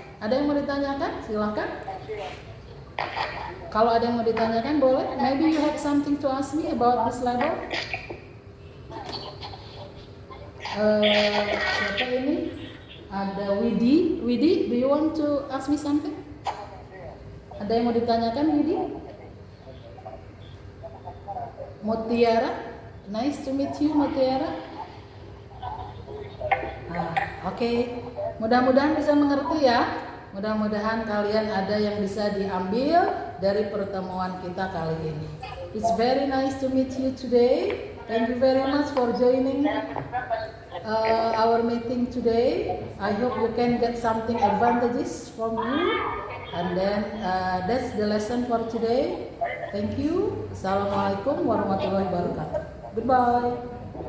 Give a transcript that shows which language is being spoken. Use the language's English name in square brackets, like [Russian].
[Indonesian] Ada yang mau ditanyakan? Silakan. Kalau ada yang mau ditanyakan boleh. [English] Maybe you have something to ask me about this label. [Indonesian] Siapa ini? Ada Widi. [English] Widi, do you want to ask me something? [Indonesian] Ada yang mau ditanyakan, Widi? [English] Mutiara, nice to meet you, Mutiara. [Indonesian] Oke. Mudah-mudahan bisa mengerti ya. Mudah-mudahan kalian ada yang bisa diambil dari pertemuan kita kali ini. [English] It's very nice to meet you today. Thank you very much for joining our meeting today. I hope you can get something advantages from you. And then that's the lesson for today. Thank you. [Arabic] Assalamualaikum warahmatullahi wabarakatuh. [English] Goodbye.